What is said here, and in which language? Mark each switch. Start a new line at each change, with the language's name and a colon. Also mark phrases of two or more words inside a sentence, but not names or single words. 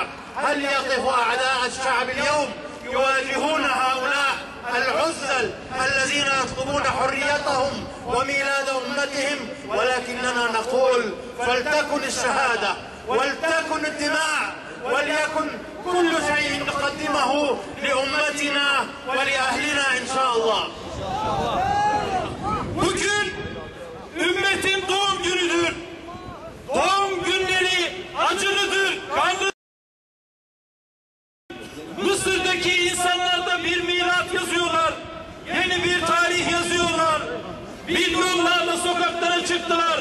Arabic: هل يقف أعداء الشعب اليوم يواجهون هؤلاء العزل الذين يطلبون حريتهم وميلاد أمتهم؟ ولكننا نقول فلتكن الشهادة ولتكن الدماء وليكن كل شيء نقدمه لأمتنا ولأهلنا إن شاء الله.
Turkish: Bugün ümmetin doğum günüdür. Doğum günleri acılıdır, kanlıdır. Mısır'daki insanlar da bir milat yazıyorlar. Yeni bir tarih yazıyorlar. Milyonlarla sokaklara çıktılar.